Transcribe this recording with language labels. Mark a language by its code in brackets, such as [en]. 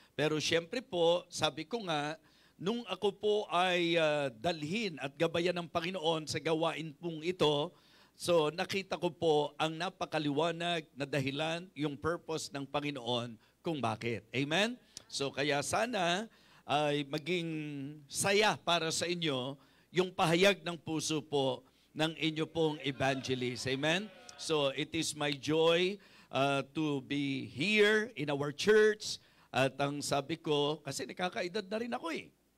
[tl] Pero syempre po, sabi ko nga, nung ako po ay dalhin at gabayan ng Panginoon sa gawain pong ito, so nakita ko po ang napakaliwanag na dahilan, yung purpose ng Panginoon kung bakit. Amen? So kaya sana ay maging saya para sa inyo yung pahayag ng puso po ng inyo pong evangelist. Amen? [en] So it is my joy to be here in our church. [tl] At ang sabi ko, kasi nakakaedad na rin ako eh.